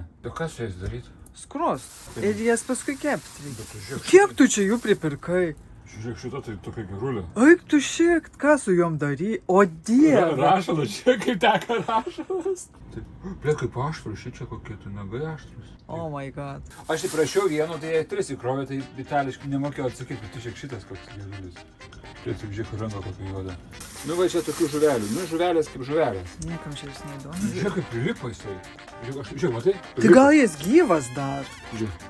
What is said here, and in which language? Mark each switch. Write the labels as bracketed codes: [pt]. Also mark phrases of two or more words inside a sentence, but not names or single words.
[lt] O ką su jais daryti? Skros. Ir jas paskui kepti. Kiek tu čia jų pripirkai? Žiūrėk, šita tai tokia gerulė. Eik tu šiek, ką su jom darai? O dieve. Rašalas, čia kaip teka rašalas. Ble, kaip aštrus, šičia kokie tu nagai aštrus. [en] Oh my god. [lt] Aš tai prašiau vieno, tai jie 3 įkrovė, tai itališkai nemokėjau atsakyti, bet tu šiek šitas koks gerulis. Čia tik žiūrėk, ranka kokia juoda. Nu va čia tokių žuvelių, nu žuvelės kaip žuvelės. Niekam čia vis neįdomu. Žiūrėk, kaip prilipo jisai. Žiūrėk, matai? Tai gal jis gyvas dar? Žiūrėk.